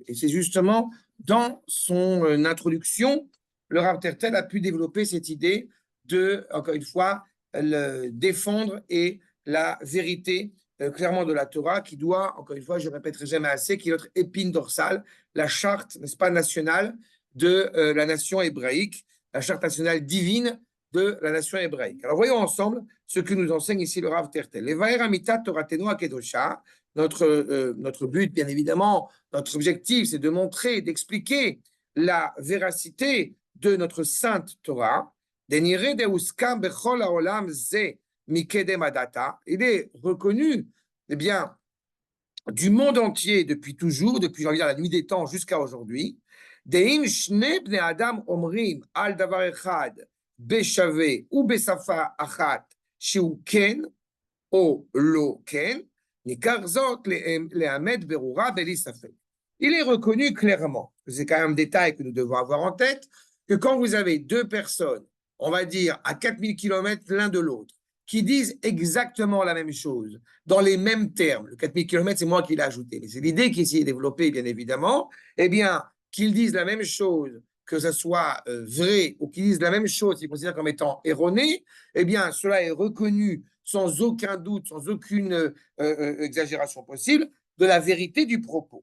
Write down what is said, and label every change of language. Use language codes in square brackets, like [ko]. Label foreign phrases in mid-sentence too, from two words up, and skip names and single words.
[fr] Et c'est justement dans son introduction, le Rav Tertel a pu développer cette idée de, encore une fois, le défendre et la vérité clairement de la Torah qui doit, encore une fois, je ne répéterai jamais assez, qui est notre épine dorsale, la charte, n'est-ce pas, nationale de la nation hébraïque, la charte nationale divine de la nation hébraïque. Alors voyons ensemble ce que nous enseigne ici le Rav Tertel. [he] לבאר אמיתת תורתנו הקדושה. [fr] Notre but, bien évidemment, notre objectif, c'est de montrer, d'expliquer la véracité de notre sainte Torah. [he] דנראה דהוסכם בכל העולם זה מקדם ועד עתה. [fr] Il est reconnu, eh bien, du monde entier depuis toujours, depuis j'ai envie de dire, la nuit des temps jusqu'à aujourd'hui. [he] דאם שני בני אדם אומרים על דבר אחד בשוה או בשפה אחת שהוא כן או לא כן, ניכר זאת לאמת ברורה בלי ספק. [fr] Il est reconnu clairement, c'est quand même un détail que nous devons avoir en tête, que quand vous avez deux personnes, on va dire à 4000 km l'un de l'autre, qui disent exactement la même chose, dans les mêmes termes, le 4000 km c'est moi qui l'ai ajouté, mais c'est l'idée qui est ici développée bien évidemment, eh bien, qu'ils disent la même chose, que ce soit vrai, ou qu'ils disent la même chose, qu'ils considèrent comme étant erroné, eh bien, cela est reconnu sans aucun doute, sans aucune exagération possible, de la vérité du propos.